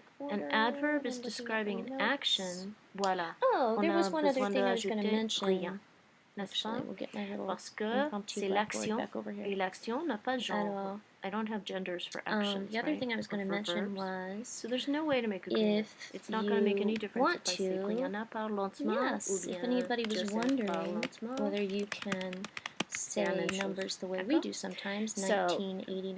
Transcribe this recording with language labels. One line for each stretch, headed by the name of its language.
English: An adverb is describing an action.
French: Voilà.
English: Oh, there was one other thing I was going to mention. Actually, we'll get my little
French: parce que c'est l'action et l'action n'a pas de genre. Alors,
English: I don't have genders for actions. The other thing I was going to mention was, so there's no way to make a group. It's not going to make any difference if I say Rihanna
French: parle lentement.
English: Yes, if anybody was wondering whether you can say numbers the way we do sometimes, 1989.